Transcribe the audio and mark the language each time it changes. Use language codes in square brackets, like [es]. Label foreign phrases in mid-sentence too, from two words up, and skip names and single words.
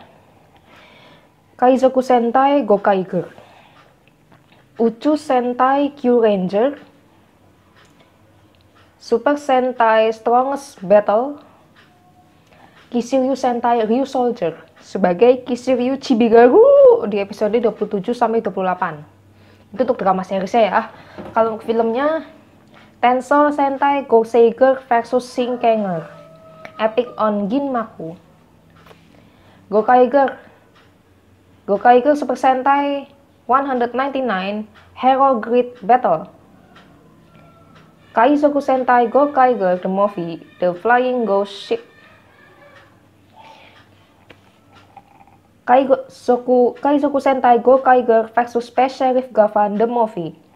[id] Kaizoku Sentai Gokaiger, Uchu Sentai Kyuranger, Super Sentai Strongest Battle, Kisiryu Sentai Ryusoldier sebagai Kisiryu Chibigaru di episode 27 sampai 28. Itu untuk drama seriesnya ya. Kalau untuk filmnya Tensou Sentai Goseiger versus Shinkenger, Epic on Ginmaku, Gokaiger. Gokaiger Super Sentai 199 Hero Grid Battle. Kaizoku Sentai Gokaiger the Movie The Flying Ghost Ship. Kaizoku Sentai Gokaiger vs Space Sheriff Gavan the Movie.